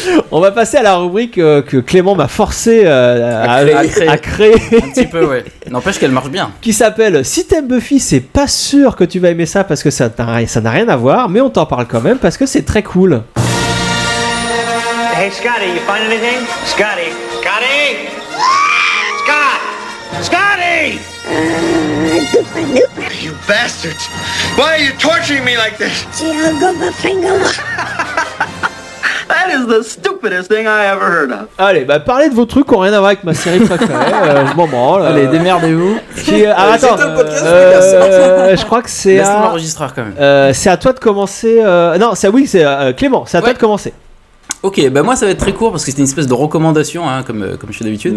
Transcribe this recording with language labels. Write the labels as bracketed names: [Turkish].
[French] On va passer à la rubrique que Clément m'a forcé à créer. Un petit peu, ouais. N'empêche qu'elle marche bien. Qui s'appelle « Si t'aimes Buffy, c'est pas sûr que tu vas aimer ça parce que ça n'a rien à voir, mais on t'en parle quand même parce que c'est très cool. » [English] Hey Scotty, you find anything? Scotty! You bastards! Why are you torturing me like this? That is the stupidest thing I ever heard of. [French] Allez, parlez de vos trucs qui n'ont rien à voir avec ma série préférée. Je m'en branle. Allez, démerdez-vous. Je crois que c'est. Laisse-moi enregistrer quand même. C'est à toi de commencer. Clément, c'est à toi de commencer. Ok, moi ça va être très court parce que c'est une espèce de recommandation, hein, comme je fais d'habitude.